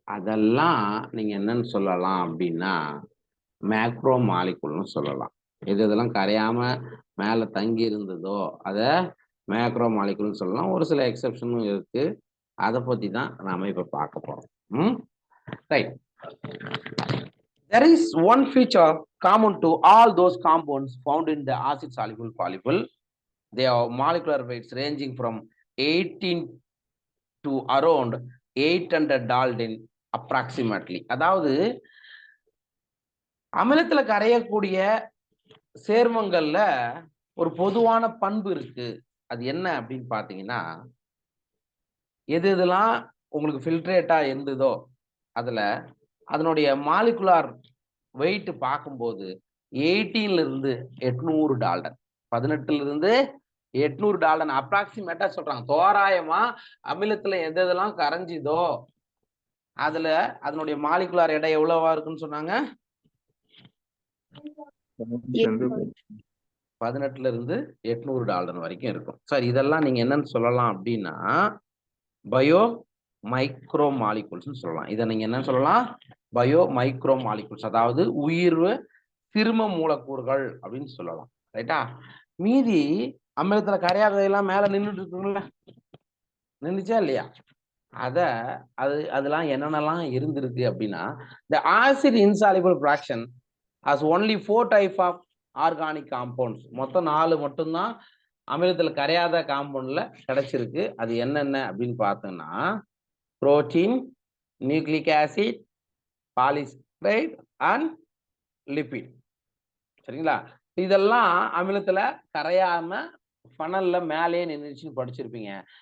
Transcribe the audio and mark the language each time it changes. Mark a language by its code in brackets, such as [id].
[ta] அதெல்லாம் நீங்க என்னன்னு சொல்லலாம் அப்படின்னா மேக்ரோ மாலிகுல்னு சொல்லலாம். எது இதெல்லாம் கரையாம மேல தங்கி இருந்ததோ அத மேக்ரோ மாலிகுல்னு சொல்லலாம். ஒரு சில எக்ஸெப்ஷனும் இருக்கு, அதை பத்தி தான் நாம இப்ப பார்க்க போறோம். Right. [en] There is one feature common to all those compounds found in the acid soluble polyol. They have molecular weights ranging from 18 to around 800 Dalton approximately. [ta] அதாவது அமிலத்துல கரையக்கூடிய சேர்மங்கள்ல ஒரு பொதுவான பண்பு இருக்கு. அது என்ன அப்படின்னு பாத்தீங்கன்னா, எது இதெல்லாம் உங்களுக்கு ஃபில்ட்ரேட்டா இருந்ததோ அதுல அதனுடைய மாலிகுலார் வெயிட் பார்க்கும்போது 18ல இருந்து 800 டால்டன், 18ல இருந்து 800 டால்டன் அப்ராக்சிமேட்டா சொல்றாங்க. தோராயமா அமிலத்துல எது எதெல்லாம் கரைஞ்சிதோ அதுல அதனுடைய மாலிகுலார் எடை எவ்வளவா இருக்குன்னு சொன்னாங்க? 18ல இருந்து 800 டால்டன் வரைக்கும் இருக்கும். சார் இதெல்லாம் நீங்க என்னன்னு சொல்லலாம் அப்படின்னா பயோ மைக்ரோ மாலிகூல்ஸ் சொல்லலாம். இதை நீங்க என்ன சொல்லலாம்? பயோ மைக்ரோ மாலிகூல்ஸ், அதாவது உயிர்வு சிறும மூலக்கூறுகள் அப்படின்னு சொல்லலாம். ரைட்டா? மீதி அமிலத்துல கரையாததெல்லாம் மேல நின்றுட்டு இருக்குங்களா, நின்றுச்சா இல்லையா? அதெல்லாம் என்னென்னலாம் இருந்திருக்கு அப்படின்னா, [en] the acid insoluble fraction has only 4 type of organic compounds. [ta] மொத்தம் 4 மட்டும்தான் அமிலத்துல கரையாத காம்பவுண்ட்ல கிடைச்சிருக்கு. அது என்னென்ன அப்படின்னு பார்த்தோம்னா protein, nucleic acid, polysaccharide and lipid. சரிங்களா? இதெல்லாம் அமிலத்துல கரையாம ஃபனல்ல மேலே நின்றுச்சுன்னு படிச்சிருப்பீங்க.